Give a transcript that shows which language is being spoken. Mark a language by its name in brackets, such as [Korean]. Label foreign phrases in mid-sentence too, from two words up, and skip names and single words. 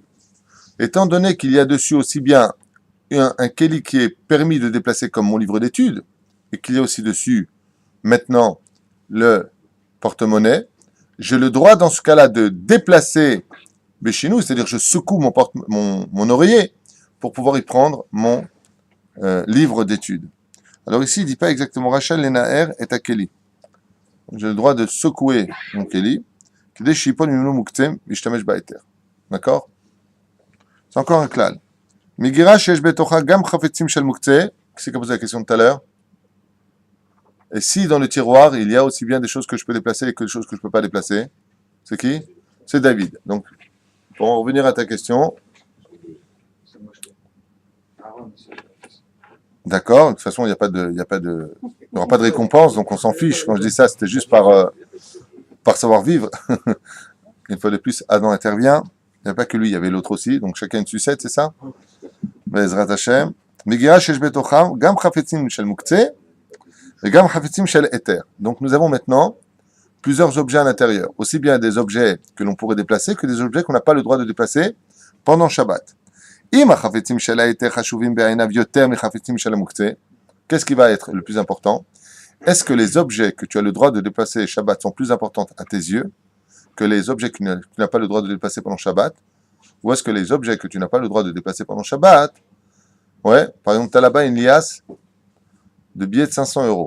[French] Étant donné qu'il y a dessus aussi bien un keli qui est permis de déplacer comme mon livre d'études, et qu'il y a aussi dessus, maintenant, le porte-monnaie, j'ai le droit dans ce cas-là de déplacer Béchinou, c'est-à-dire je secoue mon oreiller pour pouvoir y prendre mon livre d'études. Alors ici, il ne dit pas exactement [Hebrew] רשאי לנער את הכלי. [French] J'ai le droit de secouer mon Keli. D'accord? C'est encore un klal. [Hebrew] מגירה שיש בתוכה גם חפצים של מוקצה. [French] Qui c'est qui a posé la question tout à l'heure? Et si dans le tiroir, il y a aussi bien des choses que je peux déplacer que des choses que je ne peux pas déplacer? C'est qui? C'est David. Donc, pour en revenir à ta question. D'accord, de toute façon, il n'y aura pas de récompense, donc on s'en fiche. Quand je dis ça, c'était juste par savoir-vivre. Une fois de plus, Adam intervient. Il n'y a pas que lui, il y avait l'autre aussi, donc chacun une sucette, c'est ça? [Hebrew] בעזרת השם. מגירה שיש בתוכם, גם חפצים של מוקצה, et גם חפצים של היתר. [French] Donc nous avons maintenant plusieurs objets à l'intérieur. Aussi bien des objets que l'on pourrait déplacer que des objets qu'on n'a pas le droit de déplacer pendant Shabbat. [Hebrew] אם חפצים של היתר חשובים בעיניו יותר מ חפצים של מוקצה. [French] Qu'est-ce qui va être le plus important? est-ce que les objets que tu as le droit de déplacer Shabbat sont plus importants à tes yeux que les objets que tu n'as pas le droit de déplacer pendant Shabbat? Ou est-ce que les objets que tu n'as pas le droit de déplacer pendant Shabbat, ouais, par exemple, tu as là-bas une liasse de billets de 500 euros.